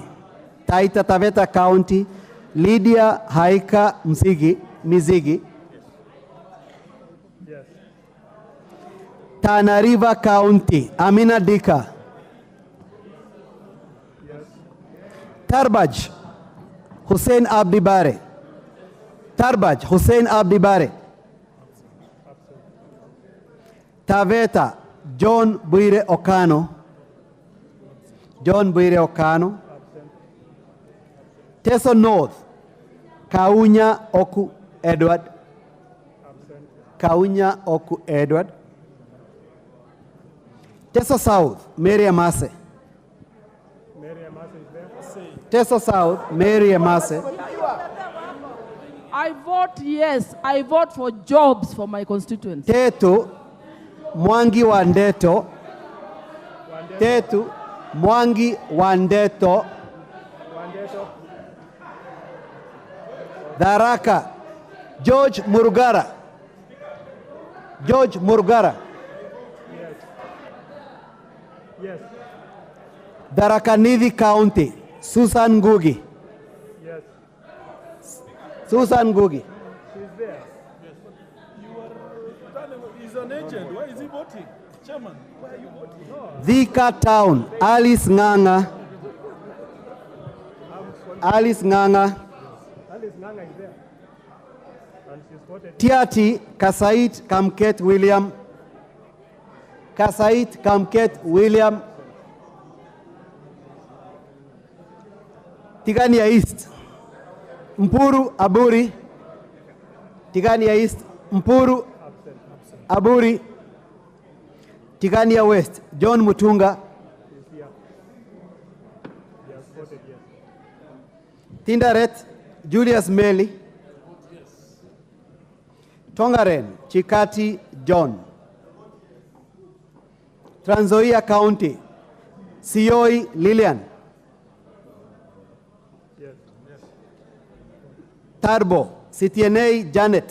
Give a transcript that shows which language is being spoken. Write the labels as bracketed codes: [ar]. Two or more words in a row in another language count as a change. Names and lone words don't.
[en] Taita Taveta County, Lydia Haika Mizigi. Yes. Tana River County, Amina Dika. Yes. Tarbaj, Hussein Abdi Bare. Tarbaj, Hussein Abdi Bare. Taveta, John Buire Okano. John Buire Okano. Teso North, Kaunya Oku Edward. Kaunya Oku Edward. Teso South, Mary Amase. Teso South, Mary Amase. I vote yes. I vote for jobs for my constituents. Tetu, Mwangi Wandeto. Tetu, Mwangi Wandeto. Daraka, George Murugara. George Murugara. Yes. Darakanidhi County, Susan Ngugi. Yes. Susan Ngugi. She's there. Yes. He's an agent. Why is he voting? Chairman, why are you voting? Thika Town, Alice Nganga. Alice Nganga. Alice Nganga is there. And she's voted. Tiati, Kasait Kamket William. Kasait Kamket William. Tigania East, Mpuru Aburi. Tigania East, Mpuru Aburi. Tigania West, John Mutunga. Tindaret, Julius Meli. Tongaren, Chikati John. Trans Nzoia County, Sioi Lillian. Tarbo, Sitienei Janet.